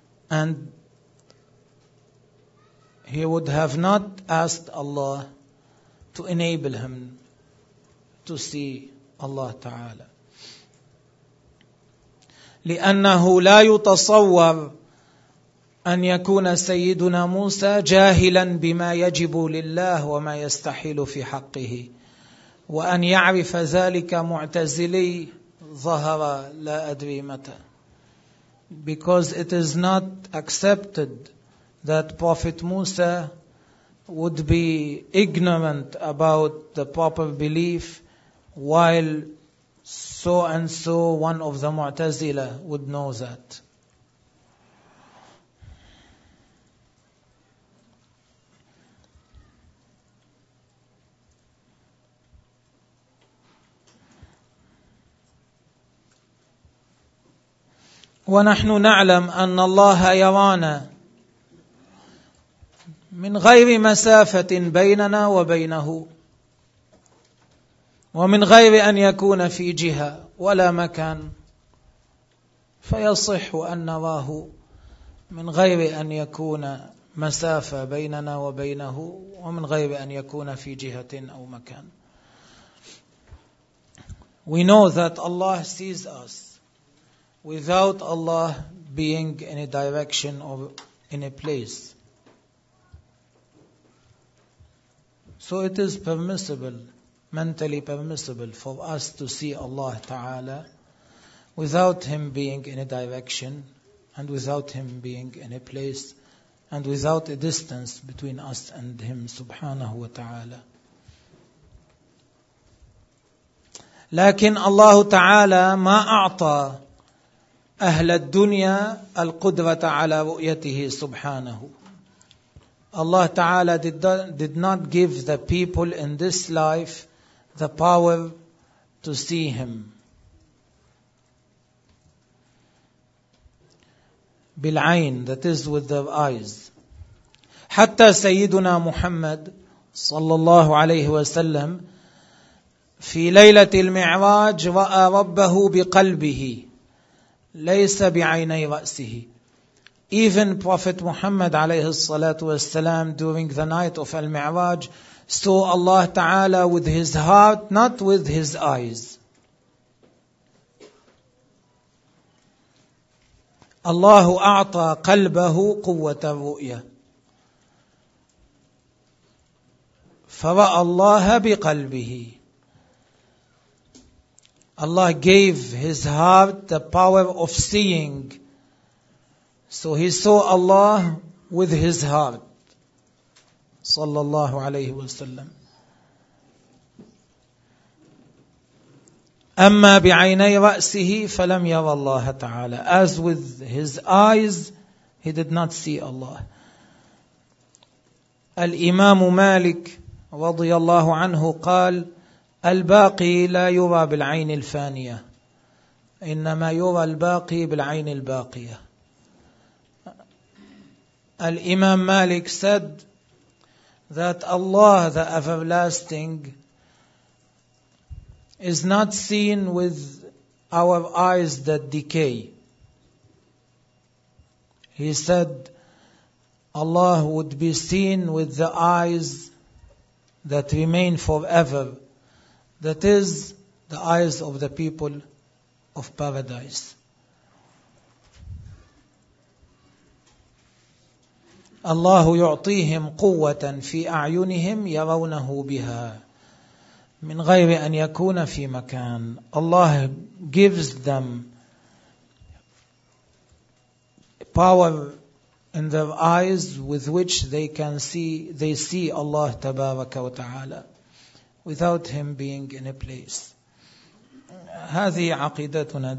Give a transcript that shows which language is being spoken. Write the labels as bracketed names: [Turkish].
[English] And he would have not asked Allah to enable him to see Allah Ta'ala. [Arabic] لأنه لا يتصور أن يكون سيدنا موسى جاهلا بما يجب لله وما يستحيل في حقه، وأن يعرف ذلك معتزلي ظهر لا أدري متى. [English] Because it is not accepted that Prophet Musa would be ignorant about the proper belief while so and so, one of the Mu'tazila, would know that. [Arabic] ونحن نعلم أن الله يرانا من غير مسافة بيننا وبينه، ومن غير أن يكون في جهة ولا مكان، فيصح أن نراه من غير أن يكون مسافة بيننا وبينه، ومن غير أن يكون في جهة أو مكان. [English] We know that Allah sees us without Allah being in a direction or in a place. So it is permissible, mentally permissible, for us to see Allah Ta'ala without Him being in a direction and without Him being in a place and without a distance between us and Him Subhanahu wa Ta'ala. [Arabic] لكن الله تعالى ما أعطى أهل الدنيا القدرة على رؤيته سبحانه. [English] Allah Ta'ala did not give the people in this life the power to see Him. [Arabic] بالعين, [English] that is with their eyes. [Arabic] حتى سيدنا محمد صلى الله عليه وسلم في ليلة المعراج رأى ربه بقلبه ليس بعيني رأسه. [English] Even Prophet Muhammad [Arabic] عليه الصلاة والسلام [English] during the night of Al-Mi'raj saw Allah Ta'ala with his heart, not with his eyes. [Arabic] الله أعطى قلبه قوة الرؤية فرأى الله بقلبه. [English] Allah gave his heart the power of seeing. So he saw Allah with his heart. [Arabic] صلى الله عليه وسلم. أما بعيني رأسه فلم يرى الله تعالى. [English] As with his eyes, he did not see Allah. [Arabic] الإمام مالك رضي الله عنه قال: الباقي لا يرى بالعين الفانية، إنما يرى الباقي بالعين الباقية. [English] الإمام مالك said that Allah, the everlasting, is not seen with our eyes that decay. He said Allah would be seen with the eyes that remain forever. That is the eyes of the people of paradise. [Arabic] الله يعطيهم قوة في أعينهم يرونه بها من غير أن يكون في مكان. [English] Allah gives them power in their eyes with which they can see, they see Allah [Arabic] تبارك وتعالى [English] without Him being in a place. [Arabic] هذه عقيدتنا.